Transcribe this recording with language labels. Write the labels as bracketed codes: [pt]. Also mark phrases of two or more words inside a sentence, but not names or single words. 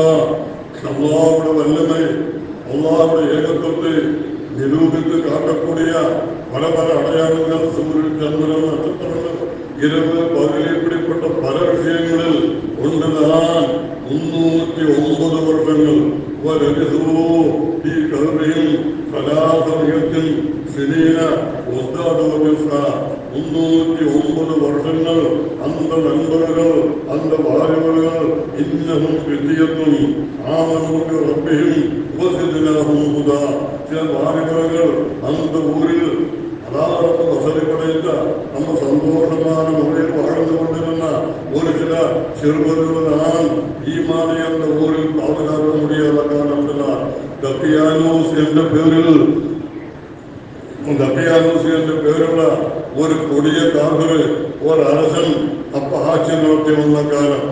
[ta] அல்லாஹ்வுடைய வல்லமை, அல்லாஹ்வுடைய ஏகத்துவத்தை நிரூபித்து காட்டக்கூடிய பல பல அடையாளங்கள், சூரியன், சந்திரன், நட்சத்திரங்கள், இரவு பகல், இப்படிப்பட்ட பல விஷயங்களில் ஒன்றுதான் 309 வருஷங்கள். [ar] ولبثوا في كهفهم 300 سنين وازدادوا تسعا. [ta] 309 வருஷங்கள் அந்த நண்பர்கள், அந்த வாலிபர்கள், [ar] إنهم فتية آمنوا بربهم وزدناهم هدى. [ta] சில வாலிபர்கள் அந்த ஊரில் அதாவது வசதி படைத்த நம்ம சந்தோஷமான முறையில் வாழ்ந்து கொண்டிருந்த ஒரு சில சிறுவர்கள் தான் ஈமானை அந்த ஊரில் பாதுகாக்க முடியாத காரணத்தினால் தப்பியானூஸ் என்ற பேரில் ஒரு கொடிய காவிரி ஒரு அரசன் அப்ப ஆட்சி நடத்தி வந்த காலம்.